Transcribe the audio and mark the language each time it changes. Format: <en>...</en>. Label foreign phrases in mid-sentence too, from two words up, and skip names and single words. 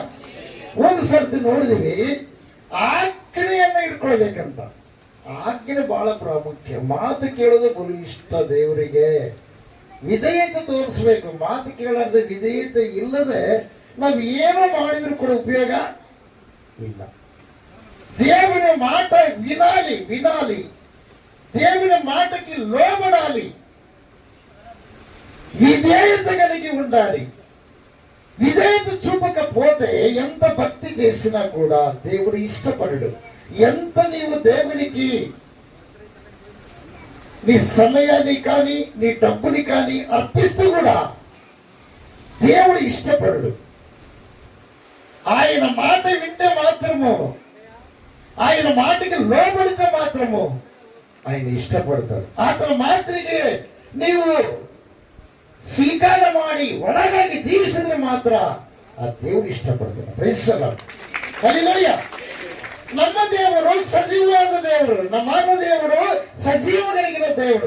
<kn>ಒಂದು ಸರ್ತಿ ನೋಡಿದೀವಿ, ಆಜ್ಞೆಯನ್ನು ಇಟ್ಕೊಳ್ಬೇಕಂತ. ಆಜ್ಞೆ ಬಹಳ ಪ್ರಾಮುಖ್ಯ. ಮಾತು ಕೇಳೋದು ಬಲು ಇಷ್ಟ ದೇವರಿಗೆ. ವಿಧೇಯತೆ ತೋರಿಸ್ಬೇಕು. ಮಾತು ಕೇಳಾರ್ದೆ ವಿಧೇಯತೆ ಇಲ್ಲದೆ ನಾವು ಏನು ಮಾಡಿದ್ರು ಕೂಡ ಉಪಯೋಗ ಇಲ್ಲ.</kn> <te>ದೇವರ మాట వినాలి. దేవుని మాటకి లోబడాలి. విధేయత కలిగి ఉండాలి. విధేయత చూపకపోతే ఎంత భక్తి చేసినా కూడా దేవుడు ఇష్టపడడు. ఎంత నీవు దేవునికి నీ సమయాన్ని కానీ నీ డబ్బుని కానీ అర్పిస్తూ కూడా దేవుడు ఇష్టపడడు. ఆయన మాట వింటే మాత్రము, ఆయన మాటకి లోబడితే మాత్రము ఆయన ఇಷ್ಟಪಡ್ತಾನೆ.</te> <kn>ಆತನ ಮಾತಿಗೆ ನೀವು ಸ್ವೀಕಾರ ಮಾಡಿ ಒಳಗಾಗಿ ಜೀವಿಸಿದ್ರೆ ಮಾತ್ರ ಆ ದೇವರು ಇಷ್ಟಪಡ್ತಾನೆ.</kn> <en>Praise the Lord.</en> <kn>ಹಲ್ಲೆಲೂಯಾ. ನಮ್ಮ ದೇವರು ಸಜೀವವಾದ ದೇವರು. ನಮ್ಮ ದೇವರು ಸಜೀವಗಳಿಗಿನ ದೇವರು.</kn>